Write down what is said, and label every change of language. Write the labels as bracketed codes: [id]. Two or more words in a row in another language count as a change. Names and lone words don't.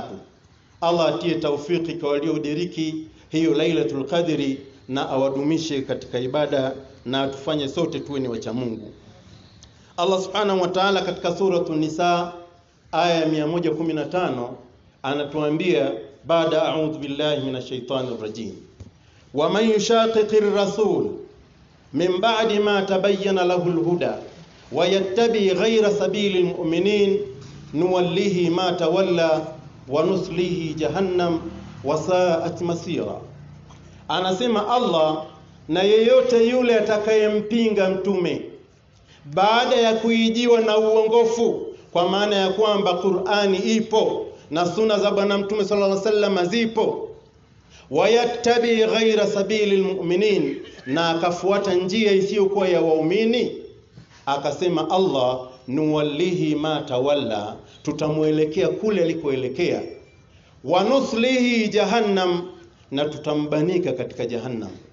[sw] Allah atie taufiki kwa waliodiriki hiyo Lailatul Qadri na awadumishe katika ibada na atufanye sote tuwe ni wacha Mungu. Allah [ar] سبحانه وتعالى [sw] katika suratul Nisa aya 115 anatuambia baada [ar] أعوذ بالله من الشيطان الرجيم, ومن يشاقق الرسول من بعد ما تبين له الهدى ويتبع غير سبيل المؤمنين نوله ما تولى ونصله جهنم وساءت مصيرا. [sw] Anasema Allah, na yeyote yule atakayempinga mtume baada ya kuijiwa na uongofu, kwa maana ya kwamba Qur'ani ipo na sunna za bwana mtume [ar] صلى الله عليه وسلم [sw] zipo, [ar] ويتبع غير سبيل المؤمنين, [sw] na akafuata njia isiyokuwa ya waumini, akasema Allah, [ar] نوله ما تولى, [sw] tutamuelekea kule alikoelekea, [ar] ونصله جهنم, [sw] na tutambanika katika jahannam.